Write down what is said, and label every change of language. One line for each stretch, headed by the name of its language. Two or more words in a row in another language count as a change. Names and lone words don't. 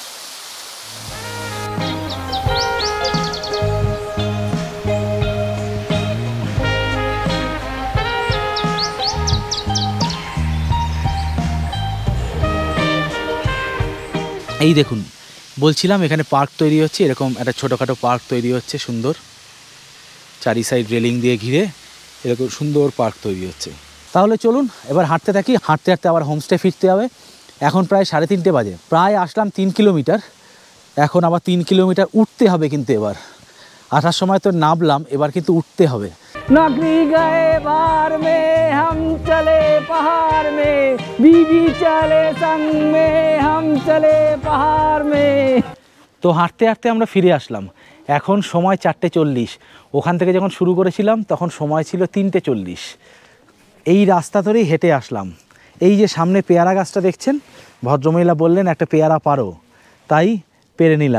Bangla: এই দেখুন, বলছিলাম এখানে পার্ক তৈরি হচ্ছে, এরকম একটা ছোটোখাটো পার্ক তৈরি হচ্ছে সুন্দর, চারি সাইড রেলিং দিয়ে ঘিরে এরকম সুন্দর পার্ক তৈরি হচ্ছে। তাহলে চলুন এবার হাঁটতে থাকি, হাঁটতে হাঁটতে আবার হোমস্টে ফিরতে হবে। এখন প্রায় 3:30 বাজে, প্রায় আসলাম 3 কিলোমিটার, এখন আবার 3 কিলোমিটার উঠতে হবে। কিন্তু এবার আসার সময় তো নামলাম, এবার কিন্তু উঠতে হবে।
Hindi: नगरी गए बार में हम चले पहाड़ में, बीबी चले संग में हम चले पहाड़ में।
Bangla: তো হাঁটতে হাঁটতে আমরা ফিরে আসলাম, এখন সময় 4:40। ওখান থেকে যখন শুরু করেছিলাম তখন সময় ছিল 3:40। এই রাস্তা ধরেই হেঁটে আসলাম। এই যে সামনে পেয়ারা গাছটা দেখছেন, ভদ্রমহিলা বললেন একটা পেয়ারা পারো, তাই পেরে নিলাম।